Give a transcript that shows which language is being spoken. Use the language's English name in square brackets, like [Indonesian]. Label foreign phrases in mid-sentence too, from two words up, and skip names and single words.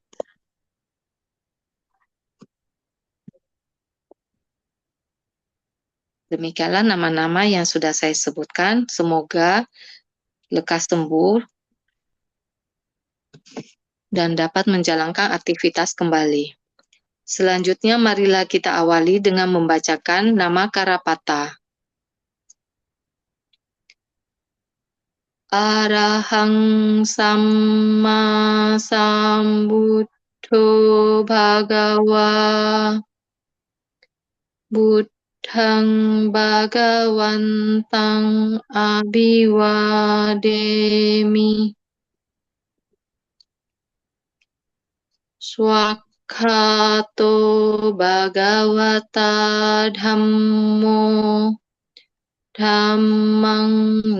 [Indonesian] Demikianlah nama-nama yang sudah saya sebutkan. Semoga lekas sembuh dan dapat menjalankan aktivitas kembali. Selanjutnya, marilah kita awali dengan membacakan nama Karapata. [Pali] Arahang Samma Sambuddho Bhagawa Buddhang Bhagawantang Abhiwademi Swakhato Bhagavata Dhammo Dhammang